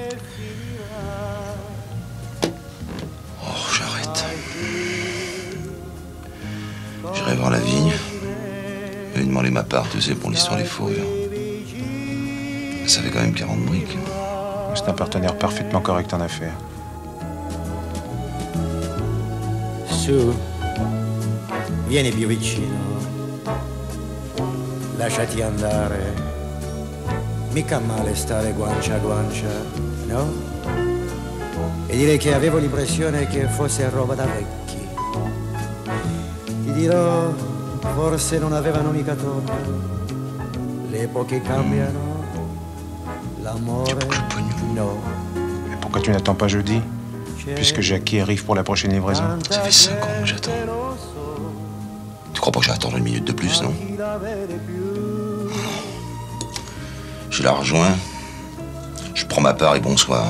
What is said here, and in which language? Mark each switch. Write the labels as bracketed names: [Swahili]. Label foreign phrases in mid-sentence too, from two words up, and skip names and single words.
[French] Oh, j'arrête. J'irai voir la vigne. Je vais demander ma part, tu sais, pour l'histoire des fourrures. Ça fait quand même 40 briques. C'est un partenaire parfaitement correct en affaires. [Italian] Su, vieni più vicino, lasciati andare, mica male stare guancia a guancia, no? E direi che avevo l'impressione che fosse roba da vecchi. Ti dirò, forse non avevano mica torto, le epoche cambiano, l'amore no. [French] Mais pourquoi tu n'attends pas jeudi? Puisque Jackie arrive pour la prochaine livraison. Ça fait 5 ans que j'attends. Tu crois pas que j'ai attendre une minute de plus, non? Je la rejoins. Je prends ma part et bonsoir.